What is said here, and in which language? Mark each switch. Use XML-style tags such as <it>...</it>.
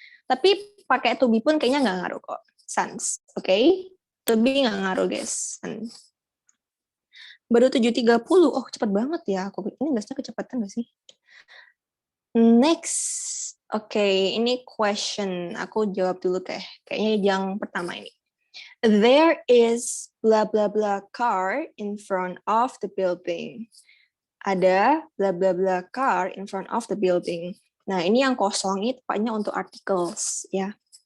<id>Tapi pakai to be pun kayaknya nggak ngaruh kok. Sans, oke? Okay? To be nggak ngaruh guys. Baru 7.30, oh cepat banget ya. Aku ini gasnya kecepatan nggak sih? Next, oke, ini question. Aku jawab dulu kayaknya yang pertama ini.</id> <en>There is blah blah blah car in front of the building.</en> <id>Ada</id> <en>blah blah blah car in front of the building.</en> <id>Nah, ini yang kosong itu tepatnya untuk articles ya.</id>